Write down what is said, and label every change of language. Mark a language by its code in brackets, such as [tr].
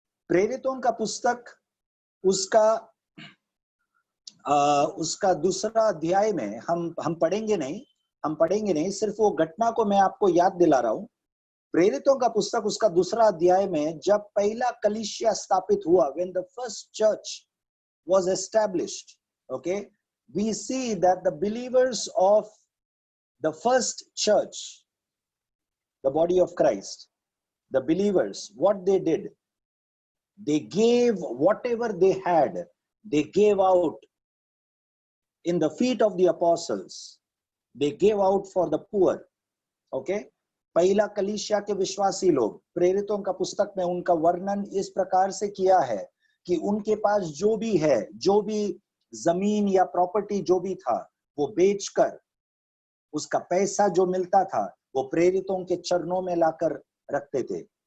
[hi] प्रेरितों का पुस्तक उसका दूसरा अध्याय में हम पढ़ेंगे नहीं, सिर्फ वो घटना को मैं आपको याद दिला रहा हूं। प्रेरितों का पुस्तक उसका दूसरा अध्याय में जब पहला कलीसिया स्थापित हुआ, [en] when the first church was established, okay, we see that the believers of the first church, the body of Christ, the believers, what they did, they gave whatever they had, they gave out in the feet of the apostles, they gave out for the poor, okay। [hi] पहला कलीसिया के विश्वासी लोग, प्रेरितों का पुस्तक में उनका वर्णन इस प्रकार से किया है कि उनके पास जो भी है, जो भी जमीन या प्रॉपर्टी जो भी था, वो बेचकर उसका पैसा जो मिलता था वो प्रेरितों के चरणों में लाकर रखते थे।